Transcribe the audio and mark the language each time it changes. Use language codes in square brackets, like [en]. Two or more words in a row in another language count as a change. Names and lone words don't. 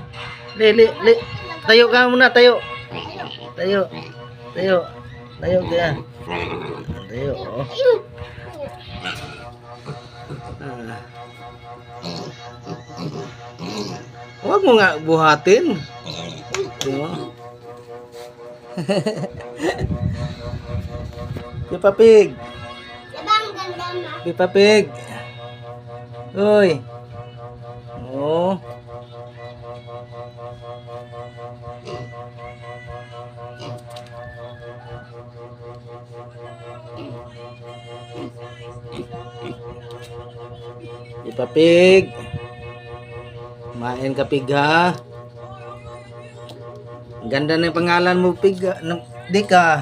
[tl] Li. Tayo ka muna, tayo. Tayo. Tayo. Tayo ka. Tayo, oh. Ah. Huwag mo nga buhatin. Oh. Peppa Pig. Peppa Pig. Uy. Oh. Peppa Pig. Kumain ka, Pig, ha? Ganda ng pangalan mo, Pig. Di ka.